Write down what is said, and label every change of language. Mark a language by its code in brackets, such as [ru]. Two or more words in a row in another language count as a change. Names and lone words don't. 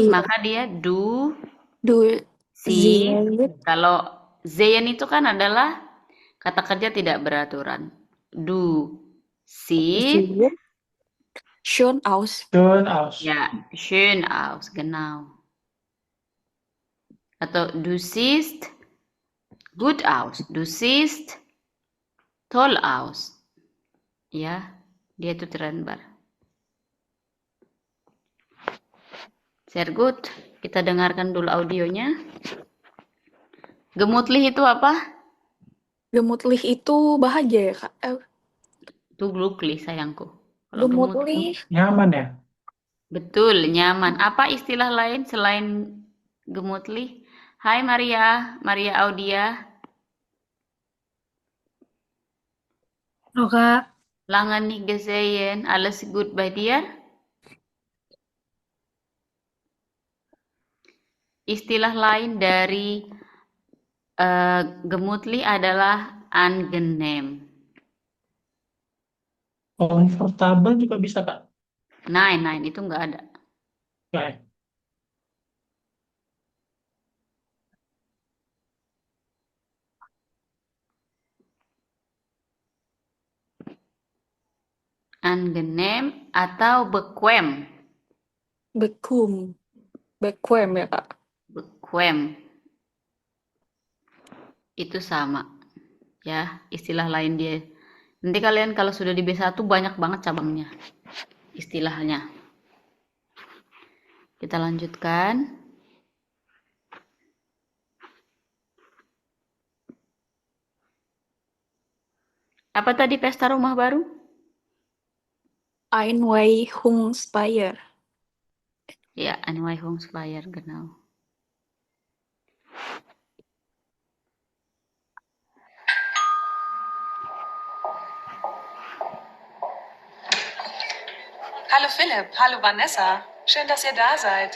[de] Du, [id] maka dia du [de] du siehst. siehst, [id] Kalau sehen itu kan adalah kata kerja tidak beraturan. [de] Du siehst, siehst schön aus. schön aus. ya, schön aus, genau. Atau du siehst gut aus, du siehst toll aus. [id] Ya, dia itu trennbar. [de] Sehr gut. [id] Kita dengarkan dulu audionya. Gemutlich itu apa? Gemutlich itu bahagia ya, Kak? Itu glücklich, sayangku. Kalau gemutlich, Gemutlich, Nyaman ya? betul, nyaman. Apa istilah lain selain gemutlich? Hai Maria, Maria Audia. Halo Kak, [de] Lange nicht gesehen, alles gut bei dir? [id] Istilah lain dari gemutlich adalah angenehm. Komfortabel juga bisa, Kak. Nein, itu nggak ada. Oke. Angenehm atau bequem. bequem ya, Kak? Bequem. Itu sama. Ya, istilah lain dia. Nanti kalian kalau sudah di B1 banyak banget cabangnya. Istilahnya. Kita lanjutkan. Apa tadi pesta rumah baru? Einweihungsfeier. Ya, [de] Einweihungsfeier, genau. Hallo Philipp, hallo Vanessa. Schön, dass ihr da seid.